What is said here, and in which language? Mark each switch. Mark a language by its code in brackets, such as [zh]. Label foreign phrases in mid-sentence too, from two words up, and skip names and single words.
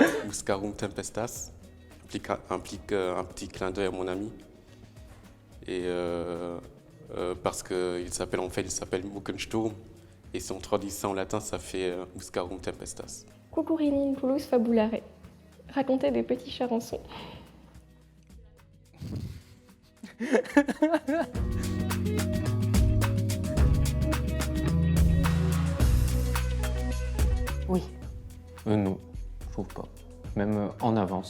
[la] Buscarum Tempestas, [fr] implique un petit clin d'œil à mon ami. Et parce qu'il s'appelle Muckensturm, et si on traduit ça en latin, ça fait [la] Buscarum Tempestas. Cucurini in pullus fabulare. [fr] Raconter des petits charançons. Oui. Non, je trouve pas. Même en avance.